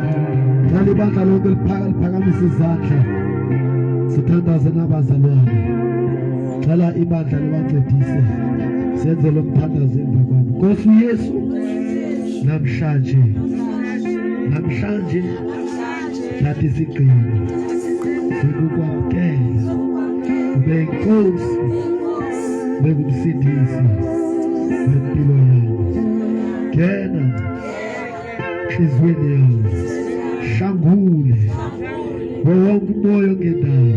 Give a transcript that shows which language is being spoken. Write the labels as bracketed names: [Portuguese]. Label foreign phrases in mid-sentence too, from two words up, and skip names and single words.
[Xhosa] Ngale bandla lonke liphakamisa izandla sithandaze nabazalwane. Cela ibandla libancedise senze lo mthandazo emva kwabo. Nkosi uYesu, namhlanje nathi isigqino sikukwamkela ube inkosi, ube ngumsindisi wempilo yami. Ngena enhliziyweni yami, hlangule wonke umoya ongenayo.